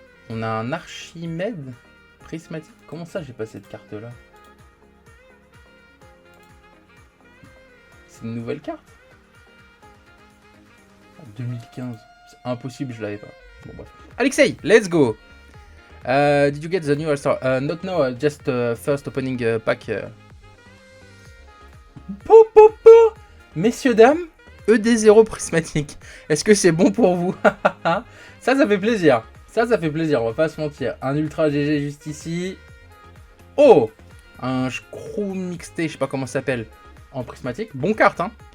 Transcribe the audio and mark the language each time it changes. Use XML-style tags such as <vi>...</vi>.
<fr>On a un Archimède prismatique. Comment ça, j'ai pas cette carte-là? C'est une nouvelle carte? 2015. C'est impossible, je l'avais pas. Bon, bref. Alexei,</fr> <en>let's go! Did you get the new All-Star? Not now, just first opening pack. Po, po, po.</en> <fr>Messieurs, dames, ED0 prismatique. Est-ce que c'est bon pour vous? Ça fait plaisir. Ça fait plaisir, on va pas se mentir. Un Ultra GG juste ici. Oh! Un Screw Mixté, je sais pas comment ça s'appelle, en prismatique. Bon carte, hein.</fr>